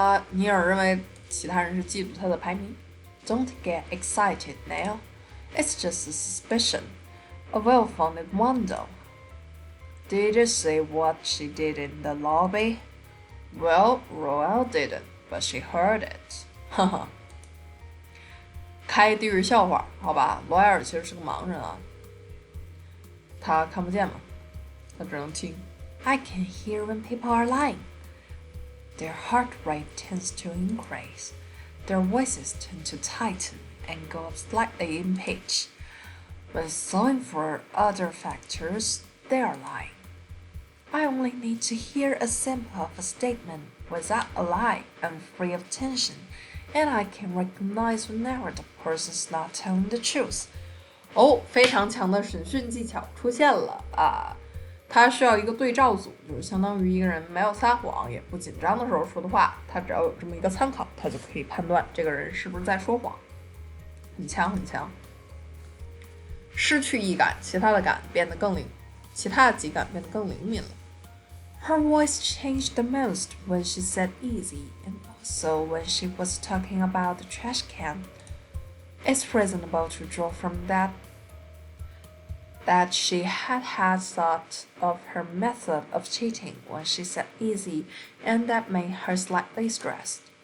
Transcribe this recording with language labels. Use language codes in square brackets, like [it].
[zh] 尼尔认为其他人是嫉妒他的排名。 [en] Don't get excited now. It's just a suspicion. A well-founded one though. Did you see what she did in the lobby? Well, Royal didn't, but she heard it. [zh] 哈哈，开地狱笑话，好吧。罗埃尔其实是个盲人他看不见嘛，他只能听。 [en] I can hear when people are lying. Their heart rate tends to increase. Their voices tend to tighten and go up slightly in pitch. But solving for other factors, they are lying. I only need to hear a sample of a statement without a lie and free of tension, and I can recognize whenever the person's not telling the truth. [zh] 非常强的审讯技巧出现了他需要一个对照组，就是相当于一个人没有撒谎也不紧张的时候说的话，他只要有这么一个参考，他就可以判断这个人是不是在说谎。很强很强。失去一感，其他的几感变得更灵敏了。 [en] Her voice changed the most when she said easy, and also when she was talking about the trash can. It's reasonable to draw from that she had thought of her method of cheating when she said easy, and that made her slightly stressed.